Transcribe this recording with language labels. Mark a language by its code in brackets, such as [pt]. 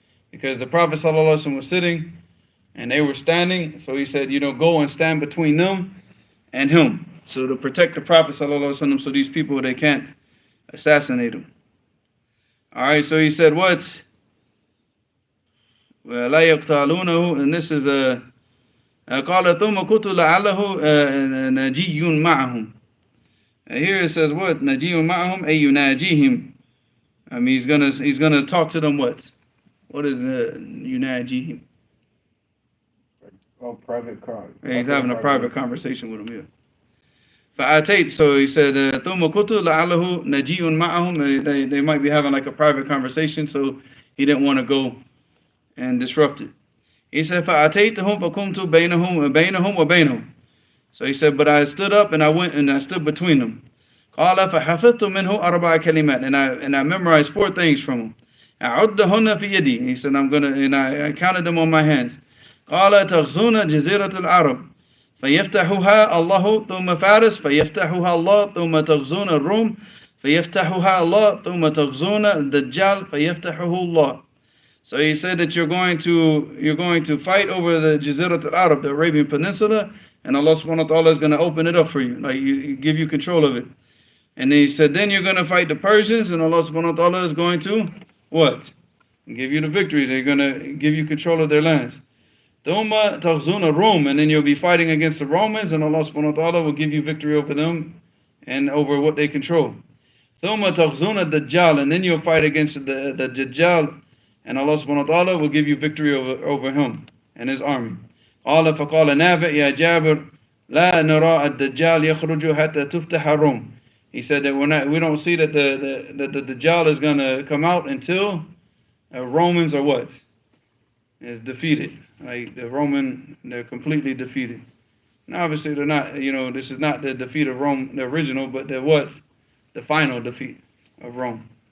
[en] Because the Prophet ﷺ was sitting and they were standing, so he said, go and stand between them and him. So to protect the Prophet ﷺ, so these people, they can't assassinate him. Alright, so he said, what? [ar] لا يقتالونه, [en] and this is [ar] قال ثم قلت لعله نجي معهم. [en] Here it says what? [ar] نجي معهم أي يناجيهم. [en] I mean he's gonna talk to them what? What is [ar] يناجيهم? [en] Oh, private car. He's having a private conversation with him, yeah. [ar] فأتيت, [en] so he said [ar] ثم قلت لعله نجي معهم. [en] They might be having like a private conversation, so he didn't want to go and disrupt it. [ar] He said, فَأَتَيْتُهُمْ فَقُمْتُ بَيْنَهُمْ وَبَيْنَهُمْ. [en] So he said, but I stood up and I went and I stood between them. [ar] قَالَ فَحَفِظْتُ مِنْهُ أَرْبَعَ كَلِمَاتٍ, [en] and I memorized 4 things from him. [ar] أَعُدَّهُنَّ فِي يَدِي. [en] He said, I counted them on my hands. [ar] قَالَ تَغْزُونَ جَزِيرَةَ الْعَرَبِ فَيَفْتَحُهَا اللَّهُ ثُمَّ فَارِسْ فَيَفْتَحُهَا اللَّهُ ثُمَّ تَغْزُونَ الرُّومَ فَيَفْتَحُهَا اللَّهُ ثُمَّ تَغْزُونَ الدَّجَّالَ فَيَفْتَحُهُ اللَّهُ. [en] So he said that you're going to fight over the Jazirat al-Arab, the Arabian Peninsula, and Allah subhanahu wa ta'ala is going to open it up for you, like give you control of it. And he said then you're going to fight the Persians, and Allah subhanahu wa ta'ala is going to what? Give you the victory. They're going to give you control of their lands. [ar] Thumma taghzuna Rum, [en] and then you'll be fighting against the Romans, and Allah subhanahu wa ta'ala will give you victory over them and over what they control. [ar] Thumma taghzuna Dajjal, [en] and then you'll fight against the Dajjal, and Allah subhanahu wa ta'ala will give you victory over him and his army. [ar] قال فقال نافع يا جابر لا نرى الدجال يخرج حتى تفتح الروم. [en] He said that we don't see that the Dajjal is going to come out until Romans are what? Is defeated. Like they're completely defeated. And obviously they're not, this is not the defeat of Rome, the original, but the final defeat of Rome.